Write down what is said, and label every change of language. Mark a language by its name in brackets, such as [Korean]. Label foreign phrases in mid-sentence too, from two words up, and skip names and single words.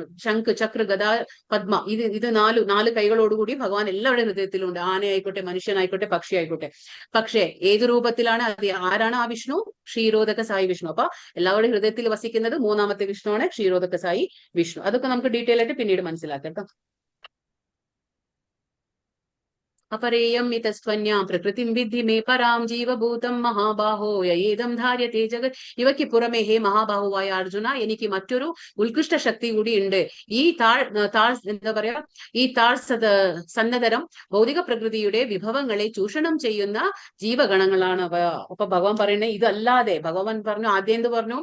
[Malayalam] ശംഖ്, ചക്ര, ഗദാ, പത്മ, ഇത് നാല് കൈകളോടുകൂടി ഭഗവാൻ എല്ലാവരുടെ ഹൃദയത്തിലും ഉണ്ട്. ആനയായിക്കോട്ടെ, മനുഷ്യനായിക്കോട്ടെ, പക്ഷി ആയിക്കോട്ടെ. പക്ഷേ ഏത് രൂപത്തിലാണ് അത്? ആരാണ് ആ വിഷ്ണു? ക്ഷീരോദക സായി വിഷ്ണു. അപ്പൊ എല്ലാവരുടെ ഹൃദയത്തിൽ വസിക്കുന്നത് മൂന്നാമത്തെ വിഷ്ണുവാണ്, ക്ഷീരോദക സായി വിഷ്ണു. അതൊക്കെ നമുക്ക് ഡീറ്റെയിൽ ആയിട്ട് പിന്നീട് മനസ്സിലാക്കാം കേട്ടോ. [Sanskrit] अपरेयं मितस्त्वन्यां प्रकृतिं विद्धि मे परां जीवभूतं മഹാബാഹോ യേദം ധാര്യത്തെ ജഗത്. [Malayalam] ഇവയ്ക്ക് പുറമെ ഹേ മഹാബാഹുവായ അർജുന, എനിക്ക് മറ്റൊരു ഉത്കൃഷ്ട ശക്തി കൂടി ഉണ്ട്. ഈ എന്താ പറയാ ഈ സന്നതരം ഭൗതിക പ്രകൃതിയുടെ വിഭവങ്ങളെ ചൂഷണം ചെയ്യുന്ന ജീവഗണങ്ങളാണ്. അപ്പൊ ഭഗവാൻ പറയുന്നത് ഇതല്ലാതെ, ഭഗവാൻ പറഞ്ഞു ആദ്യം എന്ത് പറഞ്ഞു?